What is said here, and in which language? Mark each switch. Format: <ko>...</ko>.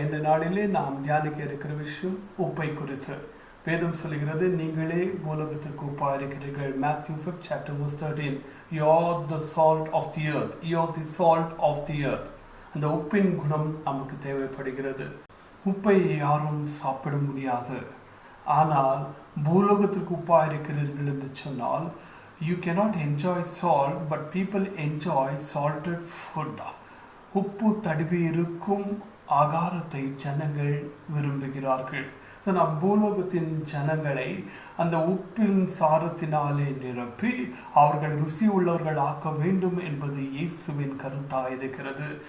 <ta>இந்த நாளிலே நாம் தியானிக்க இருக்கிற விஷயம் உப்பை குறித்து. வேதம் சொல்கிறது, நீங்களே உலகத்திற்கு உப்பாய் இருக்கிறீர்கள்.</ta> <en>Matthew 5th chapter verse 13. You are the salt of the earth. You are the salt of the earth.</en> <ta>அந்த உப்பின் குணம் நமக்கு தேவைப்படுகிறது. உப்பை யாரும் சாப்பிட முடியாது. ஆனால் பூலோகத்திற்கு உப்பாய் இருக்கிறீர்கள் என்று சொன்னால்,</ta> <en>you cannot enjoy salt, but people enjoy salted food.</en> <ta>உப்பு தடவி இருக்கும் ஆகாரத்தை ஜனங்கள் விரும்புகிறார்கள். ஸோ நம் பூலோகத்தின் ஜனங்களை அந்த உப்பின் சாரத்தினாலே நிரப்பி அவர்கள் ருசி உள்ளவர்கள் ஆக்க வேண்டும் என்பது இயேசுவின் கருத்தாக இருக்கிறது.</ta>